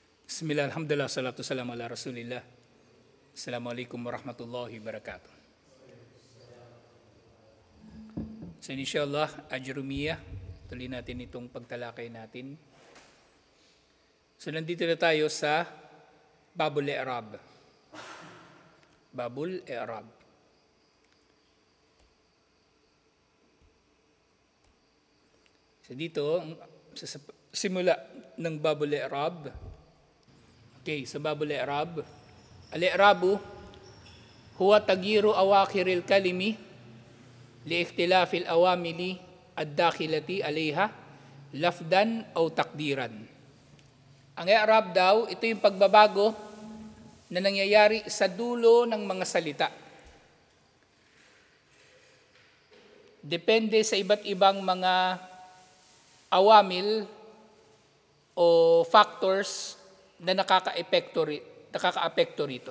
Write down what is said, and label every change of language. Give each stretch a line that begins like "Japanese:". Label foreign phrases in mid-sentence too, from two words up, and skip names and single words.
Arabic: بسم الله، الحمد لله، الصلاة والسلام على رسول الله. السلام عليكم ورحمة الله وبركاته.
Filipino: So inshallah, Ajrumiyah, tuloy natin itong pagtalakay natin. So nandito na tayo sa Babul I'rab. Babul I'rab. So dito, sa simula ng Babul I'rab.
Arabic: Okay, sa Babul I'rab. الإعراب هو تغيير أواخر الكلم لاختلاف العوامل الداخلة عليها لفظا أو تقديرا.
Filipino: Ang i'rab daw, ito yung pagbabago na nangyayari sa dulo ng mga salita. Depende sa iba't ibang mga awamil o factors na nakaka-apekto rito.